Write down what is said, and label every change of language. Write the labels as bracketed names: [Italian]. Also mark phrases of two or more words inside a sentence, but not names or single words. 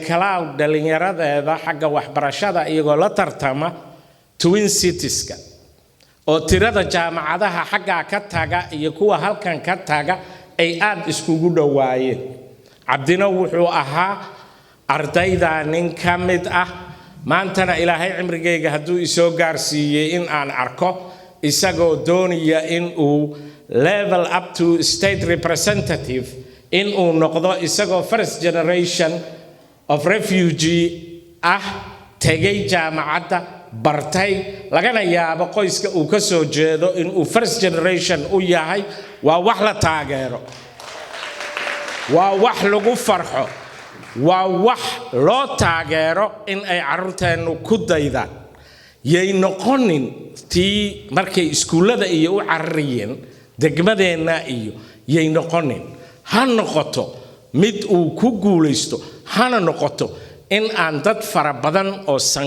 [Somali] Cloud dhalinyaradeeda xagga waxbarashada iyagoo la tartama Twin Citieska oo tirada jaamacadaha xagga ka taga iyo kuwa halkan ka taga ay aad iskugu dhawaayeen. Cabdina wuxuu ahaa ardayda nin ka mid ah, maantana Ilaahay cimrigeyga hadduu isoo gaarsiiyay in aan arko isagoo doonaya in uu [English] level up to state representative, [Somali] in uu noqdo isagoo [English] first generation of refugee [Somali] tegay jaamacadda bartay lagana yaabo qoyska uu ka soo jeedo in uu [English] first generation [Somali] u yahay. waa wax la taageero, waa wax lagu farxo, waa wax loo taageero in ay carruurteenu ku daydaan. yay noqonin tii markay iskuulada iyo u carariyeen degmadeena iyo yay noqonin, ha noqoto mid uu ku guulaysto, hana noqoto in aan dad fara badan oo St.